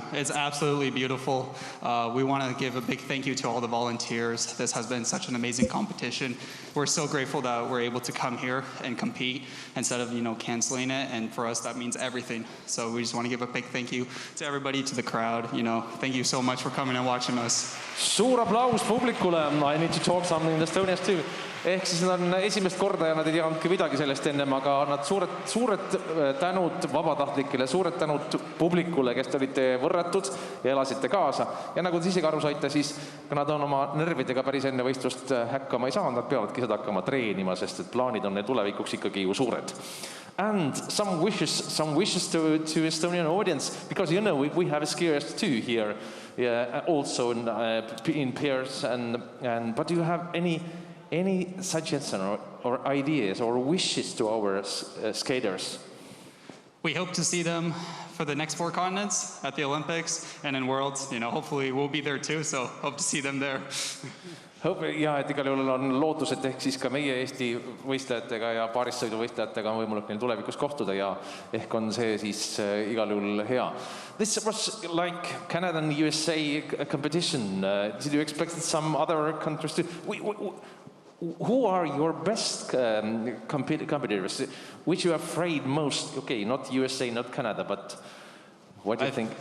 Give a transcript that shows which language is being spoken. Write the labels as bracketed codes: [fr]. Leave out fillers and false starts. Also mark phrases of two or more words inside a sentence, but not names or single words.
[en] It's absolutely beautiful. We want to give a big thank you to all the volunteers. This has been such an amazing competition. We're so grateful that we're able to come here and compete instead of, you know, canceling it. And for us, that means everything. So we just want to give a big thank you to everybody, to the crowd. You know, thank you so much for coming and watching us. [et] Suur aplaus publikule. [en] I need to talk something in Estonias too. [et] Ehk siis nad on esimest korda ja nad ei teadnudki midagi sellest ennem, aga nad suured tänud vabatahtlikele, suured tänud publikule, kes te olite võrratud ja elasite kaasa. Ja nagu te isegi aru saite, siis nad on oma nervidega päris enne võistlust häkkama ei saanud, nad peavadki seda hakkama treenima, sest et plaanid on neil tulevikuks ikkagi ju suured. [en] And some wishes to Estonian audience, because you know we have skiers too here, also in pairs, but do you have any suggestions or ideas or wishes to our skaters? We hope to see them for the next four continents at the Olympics and in Worlds. You know, hopefully we'll be there too, so hope to see them there. [et] Ja, et igal juhul on lootus, et ehk siis ka meie Eesti võistlejatega ja paarissõiduvõistlejatega on võimalik neil tulevikus kohtuda ja ehk on see siis igal juhul hea. [en] This was like Canada and USA competition. Did you expect some other countries to... Who are your best competitors? Which you are afraid most? Okay, not USA, not Canada, but what do you think?